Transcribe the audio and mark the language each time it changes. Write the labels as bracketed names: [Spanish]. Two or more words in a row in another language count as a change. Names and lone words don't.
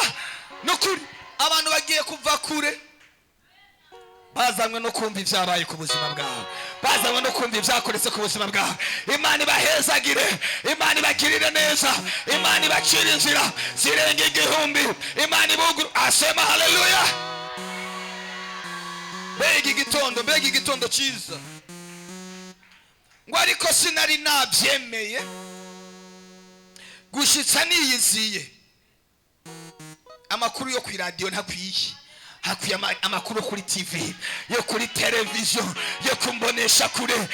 [Rundi] Nukuri abantu bagiye kuva kure, bazanywe no kumva ibyabaye ku buzima bwawe, bazanywe no kumva ibyakoretse ku buzima bwawe. Imana ibahezagire, Imana ibagirire neza, Imana ibacire inzira zirenga igihumbi, Imana ibuguru. [Swahili] Asema haleluya. [Rundi] Mbega igitondo cyiza. Ngo ariko sinari nabyemeye gushitsa niyiziye. Amakuru yo ku radio ntakwiye, hakwiye amakuru kuri TV, yo kuri televiziyo, yo kumbonesha kure.